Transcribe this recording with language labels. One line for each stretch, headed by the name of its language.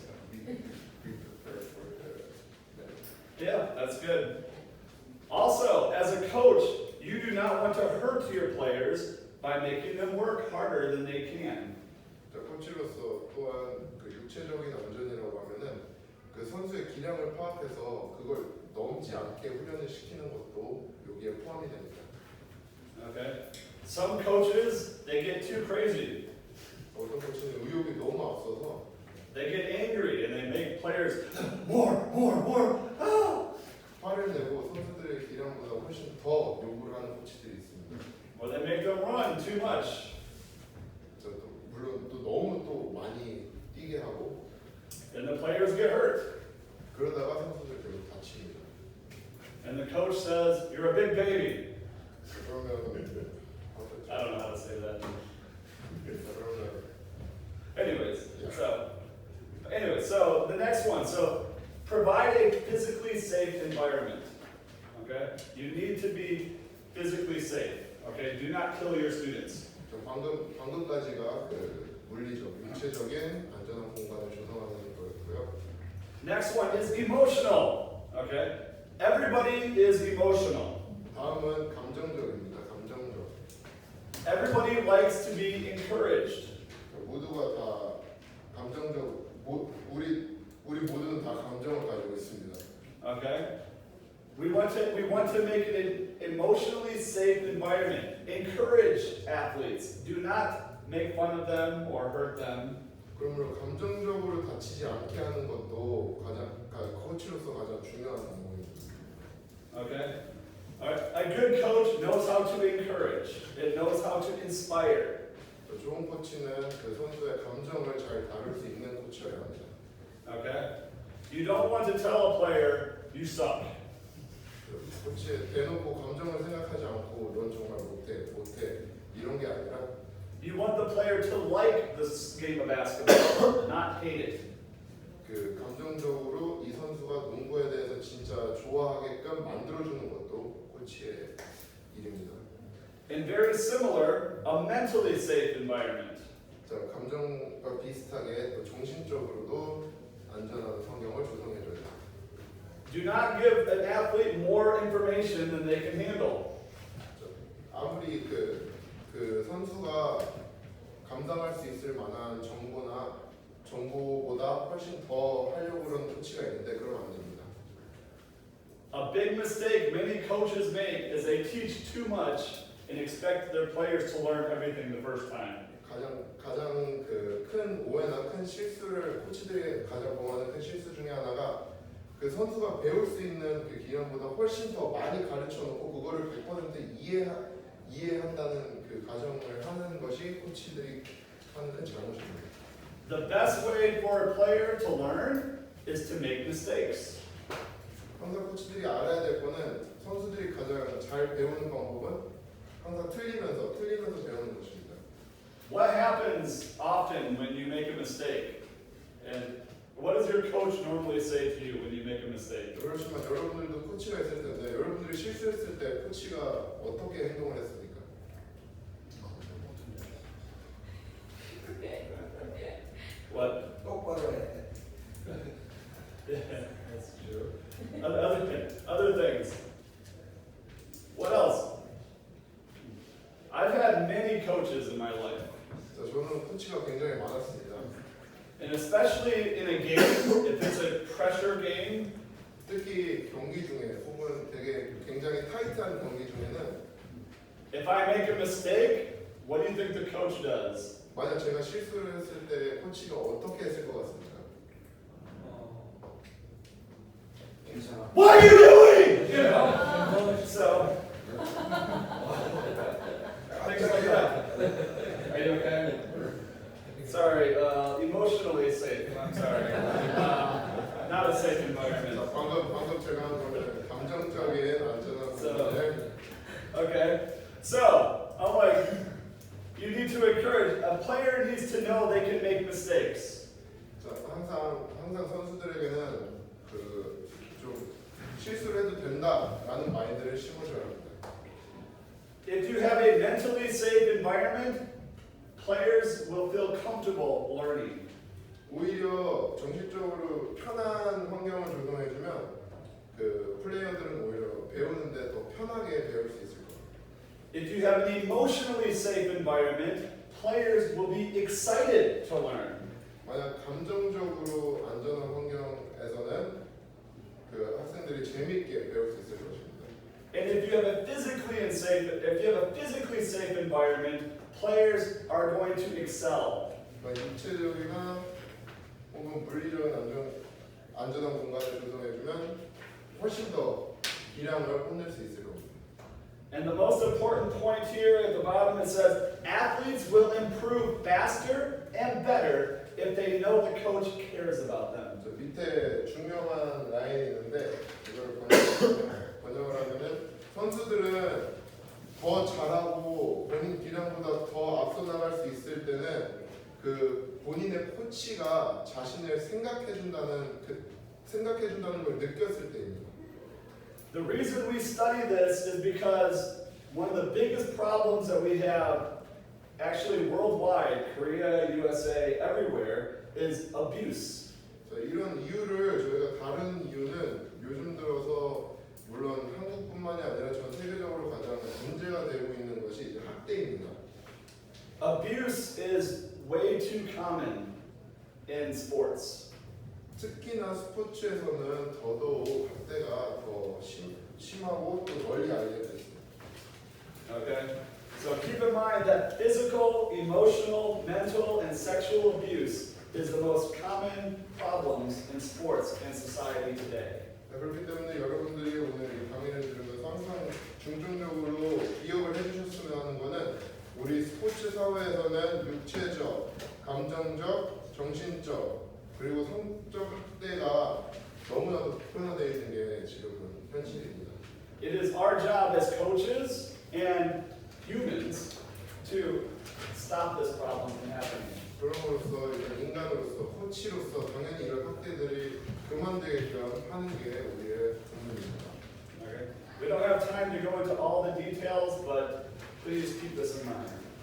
English: Be prepared for the Yeah, that's good. Also, as a coach, you do not want to hurt your players by making them work harder than they can.
Korean: 자, 코치로서 또한 그 육체적인 안전이라고 하면은 그 선수의 기량을 파악해서 그걸 넘지 않게 훈련을 시키는 것도 여기에 포함이 됩니다.
English: Okay. Some coaches, they get too crazy.
Korean: 어떤 코치는 의욕이 너무 앞서서
English: They get angry and they make players more. Ah!
Korean: 화를 내고 선수들의 기량보다 훨씬 더 요구를 하는 코치들이 있습니다.
English: Or they make them run too much.
Korean: 자, 또 물론 또 너무 또 많이 뛰게 하고
English: And the players get hurt.
Korean: 그러다가 선수들 결국 다칩니다.
English: And the coach says, "You're a big baby."
Korean: 그러면
English: I don't know how to say that.
Korean: 그러면
English: So the next one. So provide a physically safe environment. Okay? You need to be physically safe. Okay? Do not kill your students.
Korean: 저 방금까지가 그 물리적, 육체적인 안전한 공간을 조성하는 거였고요.
English: Next one is emotional. Okay? Everybody is emotional.
Korean: 다음은 감정적입니다. 감정적.
English: Everybody likes to be encouraged.
Korean: 모두가 다 감정적. 우리 모두는 다 감정을 가지고 있습니다.
English: Okay? We want to make it an emotionally safe environment. Encourage athletes. Do not make fun of them or hurt them.
Korean: 그러므로 감정적으로 다치지 않게 하는 것도 코치로서 가장 중요한 방법입니다.
English: Okay? Alright. A good coach knows how to encourage. It knows how to inspire.
Korean: 좋은 코치는 그 선수의 감정을 잘 다룰 수 있는 코치여야 합니다.
English: Okay? You don't want to tell a player you suck.
Korean: 코치 대놓고 감정을 생각하지 않고 넌 정말 못해 이런 게 아니라
English: You want the player to like this game of basketball, not hate it.
Korean: 그 감정적으로 이 선수가 농구에 대해서 진짜 좋아하게끔 만들어주는 것도 코치의 일입니다.
English: And very similar, a mentally safe environment.
Korean: 자, 감정과 비슷하게 또 정신적으로도 안전한 환경을 조성해줘야 돼요.
English: Do not give an athlete more information than they can handle.
Korean: 아무리 그 선수가 감당할 수 있을 만한 정보보다 훨씬 더 하려고 그러는 코치가 있는데 그러면 안 됩니다.
English: A big mistake many coaches make is they teach too much and expect their players to learn everything the first time.
Korean: 가장 그 큰 오해나 큰 실수를 코치들이 가장 범하는 큰 실수 중에 하나가 그 선수가 배울 수 있는 그 기량보다 훨씬 더 많이 가르쳐 놓고 그거를 100% 이해한다는 그 가정을 하는 것이 코치들이 하는 큰 잘못입니다.
English: The best way for a player to learn is to make mistakes.
Korean: 항상 코치들이 알아야 될 거는 선수들이 가장 잘 배우는 방법은 항상 틀리면서 배우는 것입니다.
English: What happens often when you make a mistake? And what does your coach normally say to you when you make a mistake?
Korean: 그렇지만 여러분들도 코치가 있을 텐데 여러분들이 실수했을 때 코치가 어떻게 행동을 했습니까?
English: What?
Korean: 똑바로 해.
English: Yeah, that's true. Other things. What else? I've had many coaches in my life.
Korean: 자, 저는 코치가 굉장히 많았습니다.
English: And especially in a game, if it's a pressure game,
Korean: 특히 경기 중에 혹은 되게 굉장히 타이트한 경기 중에는
English: if I make a mistake, what do you think the coach does?
Korean: 만약 제가 실수를 했을 때 코치가 어떻게 했을 것 같습니까? 괜찮아.
English: What are you doing? You know. So. Things like that. Are you okay? Sorry, emotionally safe. I'm sorry. Not a safe environment.
Korean: 자, 방금 제가 한 거는 감정적인 안전한
English: Okay. So, I'm like, you need to encourage. A player needs to know they can make mistakes.
Korean: 자, 항상 선수들에게는 좀 실수를 해도 된다라는 마인드를 심어줘야 합니다.
English: If you have a mentally safe environment, players will feel comfortable learning.
Korean: 오히려 정신적으로 편한 환경을 조성해주면 그 플레이어들은 오히려 배우는데 더 편하게 배울 수 있을 거예요.
English: If you have an emotionally safe environment, players will be excited to learn.
Korean: 만약 감정적으로 안전한 환경에서는 그 학생들이 재미있게 배울 수 있을 것입니다.
English: And if you have a physically safe environment, players are going to excel.
Korean: 그러니까 육체적이나 혹은 물리적인 안전한 공간을 조성해주면 훨씬 더 기량을 뽐낼 수 있을 겁니다.
English: And the most important point here at the bottom, it says, athletes will improve faster and better if they know the coach cares about them.
Korean: 저 밑에 중요한 라인이 있는데 이걸 번역을 하면은 선수들은 더 잘하고 본인 기량보다 더 앞서 나갈 수 있을 때는 그 본인의 코치가 자신을 생각해준다는 걸 느꼈을 때입니다.
English: The reason we study this is because one of the biggest problems that we have, actually worldwide, Korea, USA, everywhere, is abuse.
Korean: 자, 이런 이유를 저희가 다른 이유는 요즘 들어서 물론 한국뿐만이 아니라 전 세계적으로 가장 문제가 되고 있는 것이 이제 학대입니다.
English: Abuse is way too common in sports.
Korean: 특히나 스포츠에서는 더더욱 학대가 더 심하고 또 널리 알려져 있습니다.
English: Okay? So keep in mind that physical, emotional, mental, and sexual abuse is the most common problems in sports and society today.
Korean: 그렇기 때문에 여러분들이 오늘 이 강의를 들으면서 항상 중점적으로 기억을 해주셨으면 하는 것은 우리 스포츠 사회에서는 육체적, 감정적, 정신적 그리고 성적 학대가 너무나도 표현되어 있는 게 지금은 현실입니다.
English: It is our job as coaches and humans to stop this problem from happening.
Korean: 그럼으로써 인간으로서 코치로서 당연히 이런 학대들이 그만되게끔 하는 게 우리의責任입니다.
English: Okay? We don't have time to go into all the details, but please keep this in mind.